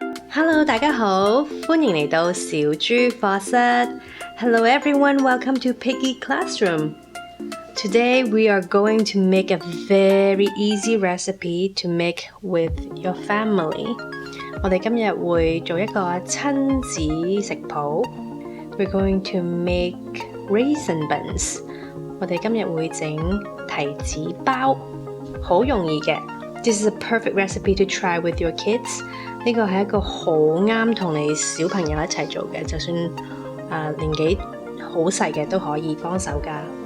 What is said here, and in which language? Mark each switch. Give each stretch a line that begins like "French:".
Cantonese: Hello 大家好，歡迎嚟到小豬課室
English: Hello everyone, welcome to Piggy Classroom. Today we are going to make a very easy recipe to make with your family.
Cantonese: 我哋今日會做一個親子食譜。
English: We're going to make raisin buns.
Cantonese: 我哋今日會整提子包，好容易嘅。
English: This is a perfect recipe to try with your kids.
Cantonese: 呢個係一個好啱同你小朋友一齊做嘅，就算年紀好細嘅都可以幫手㗎。